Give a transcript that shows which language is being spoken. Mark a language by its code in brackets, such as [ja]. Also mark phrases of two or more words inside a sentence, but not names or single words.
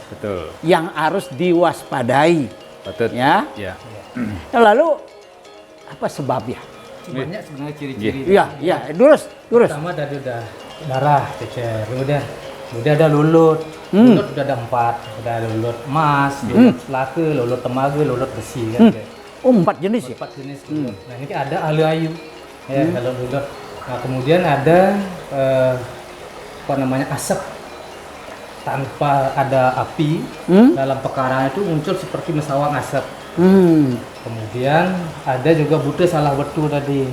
[id] Betul. yang harus diwaspadai. Betul. Ya. Ya. Lalu apa sebabnya? Banyak sebenarnya ciri-ciri. Iya, iya, lurus. Pertama tadi udah darah, cecer, kemudian udah ada lulut. Lulut udah ada 4, udah ada lulut emas, lulut selaka, lulut temaga, lulut besi kan. Oh, 4 jenis ya? 4 jenis lulut. Nah, ini ada alu-ayu. Ya, kalau lulut. Nah, kemudian ada apa namanya? Asap tanpa ada api dalam pekarangan itu muncul seperti mesawang asap. Kemudian ada juga buta salah betul tadi.